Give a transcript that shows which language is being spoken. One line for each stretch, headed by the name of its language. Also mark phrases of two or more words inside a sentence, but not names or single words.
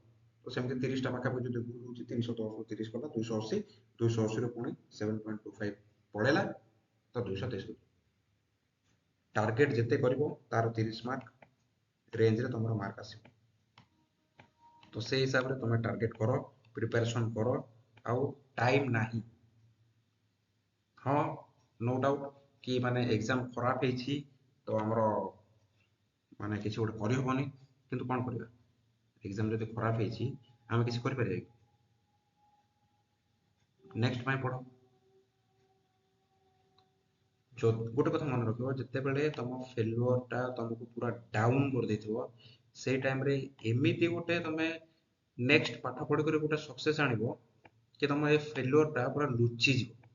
Odia: ତ ସେମିତି 30ଟା ପାଖାପାଖି ଯଦି ଭୁଲ ହଉଛି, 310 ରୁ 30 କଲା 280, 280 ରୁ ପୁଣି 7.25 ପଳେଇଲା ତ 263। ଟାର୍ଗେଟ ଯେତେ କରିବ ତାର 30 ମାର୍କ ରେଞ୍ଜରେ ତମର ମାର୍କ ଆସିବ। ତ ସେଇ ହିସାବରେ ତମେ ଟାର୍ଗେଟ କର, ପ୍ରିପାରେସନ କର, ଆଉ ଟାଇମ ନାହିଁ। ହଁ,
English: no doubt
Odia: କି ମାନେ ଏକ୍ଜାମ ଖରାପ ହେଇଛି ତ ଆମର ମାନେ କିଛି ଗୋଟେ କରିହବନି, କିନ୍ତୁ କଣ କରିବା, ଏକ୍ଜାମ ଯଦି ଖରାପ ହେଇଛି ଆମେ କିଛି କରିପାରିବା କି? ନେକ୍ସଟ ପାଇଁ ପଢ। ଗୋଟେ କଥା ମନେ ରଖିବ, ଯେତେବେଳେ ତମ ଫେଲୁଅର ଟା ତମକୁ ପୁରା ଡାଉନ କରିଦେଇଥିବ, ସେଇ ଟାଇମରେ ଏମିତି ଗୋଟେ ତମେ ନେକ୍ସଟ ପାଠ ପଢିକରି ଗୋଟେ ସକ୍ସେସ ଆଣିବ କି ତମ ଏ ଫେଲୁଅର ଟା ପୁରା ଲୁଚିଯିବ।